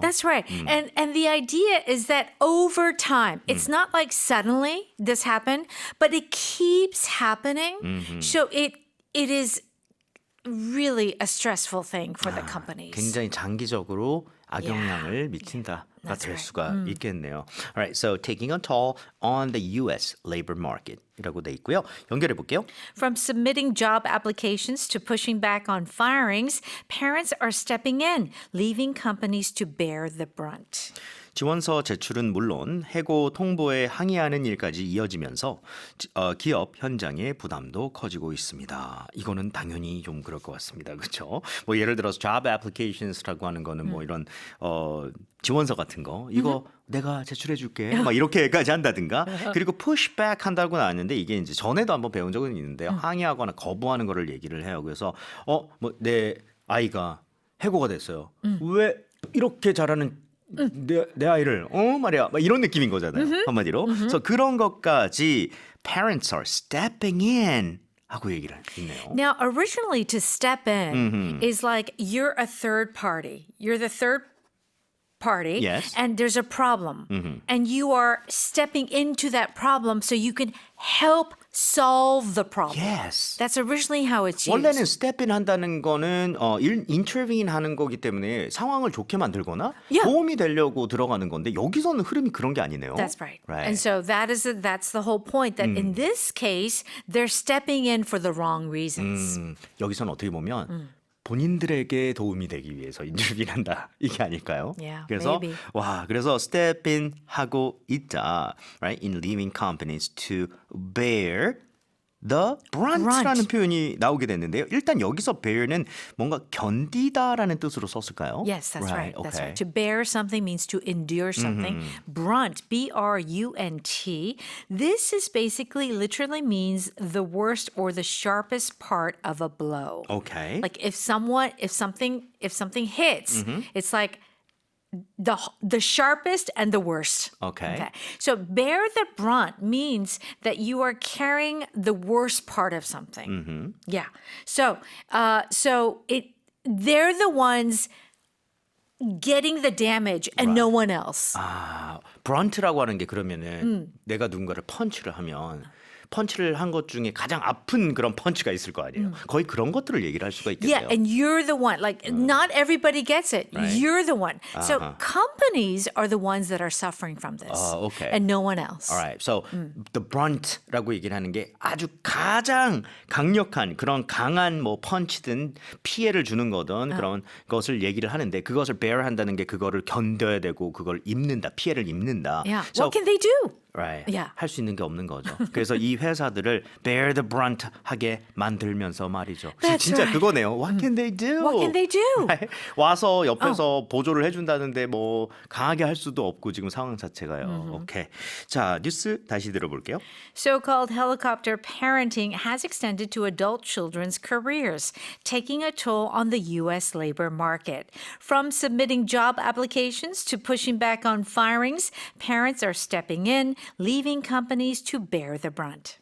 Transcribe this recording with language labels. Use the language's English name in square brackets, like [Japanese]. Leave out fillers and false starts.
[English] That's right. And the idea is that over time, it's not like suddenly this happened, but it keeps happening. So it is really a stressful thing for the companies. [Korean] 굉장히 장기적으로 악영향을 미친다가 [English] That's [Korean] 될 [English] right. [Korean] 수가 있겠네요. [English] Alright, so taking a toll on the U.S. [Korean] labor market이라고 돼 있고요. 연결해 볼게요. [English] From submitting job applications to pushing back on firings, parents are stepping in, leaving companies to bear the brunt. [Korean] 지원서 제출은 물론 해고 통보에 항의하는 일까지 이어지면서 기업 현장의 부담도 커지고 있습니다. 이거는 당연히 좀 그럴 것 같습니다. 그렇죠? 뭐 예를 들어서 job applications라고 하는 거는 뭐 이런 지원서 같은 거 이거 내가 제출해 줄게. 막 이렇게까지 한다든가. 그리고 pushback 한다고 나왔는데 이게 이제 전에도 한번 배운 적은 있는데요. 항의하거나 거부하는 거를 얘기를 해요. 그래서 뭐 내 아이가 해고가 됐어요. 왜 이렇게 잘하는 내 아이를 말이야 막 이런 느낌인 거잖아요. 한마디로. 그래서 그런 것까지 [English] parents are stepping in [Korean] 하고 얘기를 했네요. [English] Now, originally to step in is like you're a third party. You're the third party Yes. and there's a problem. And you are stepping into that problem so you can help solve the problem. Yes. That's originally how it's used. [Korean] 원래는 step in 한다는 거는 intervene 하는 거기 때문에 상황을 좋게 만들거나 [English] Yeah. [Korean] 도움이 되려고 들어가는 건데 여기서는 흐름이 그런 게 아니네요. [English] That's right. Right. And so that's the whole point that in this case, they're stepping in for the wrong reasons. [Korean] 여기서는 어떻게 보면 본인들에게 도움이 되기 위해서 인터뷰한다 이게 아닐까요? [English] Yeah, [Korean] 그래서 [English] maybe. [Korean] 그래서 step in 하고 있자, [English] right? In leaving companies to bear the brunt [Korean] 라는 표현이 나오게 됐는데요. 일단 여기서 bear는 뭔가 견디다라는 뜻으로 썼을까요? [English] Yes, that's right. That's Okay. right. To bear something means to endure something. Brunt, B-R-U-N-T. This is basically literally means the worst or the sharpest part of a blow. Okay. Like if something hits, it's like the sharpest and the worst. Okay. So bear the brunt means that you are carrying the worst part of something. Yeah. So they're the ones getting the damage and no one else. [Korean] 아, 브런트라고 하는 게 그러면은 내가 누군가를 펀치를 하면 펀치를 한 것 중에 가장 아픈 그런 펀치가 있을 거 아니에요. 거의 그런 것들을 얘기를 할 수가 [English] Yeah, [Korean] 있겠네요. [English] and you're the one. Like, not everybody gets it. Right. You're the one. So Uh-huh. companies are the ones that are suffering from this. Okay. And no one else. [Korean] Alright, so the brunt라고 얘기를 하는 게 아주 가장 강력한 그런 강한 뭐 펀치든 피해를 주는 거든 그런 것을 얘기를 하는데 그것을 bear 한다는 게 그거를 견뎌야 되고 그걸 입는다, 피해를 입는다. [English] Yeah. So, What can they do? right. Yeah. [Korean] 할 수 있는 게 없는 거죠. 그래서 이 회사들을 [English] bear the brunt [Korean] 하게 만들면서 말이죠. [English] That's [Korean] 진짜 [English] right. [Korean] 그거네요. [English] What can they do? What can they do? Right? [Korean] 와서 옆에서 보조를 해준다는데 뭐 강하게 할 수도 없고 지금 상황 자체가요. 오케이. 자 뉴스 다시 들어볼게요. [English] So-called helicopter parenting has extended to adult children's careers, taking a toll on the U.S. labor market. From submitting job applications to pushing back on firings, parents are stepping in, leaving companies to bear the brunt.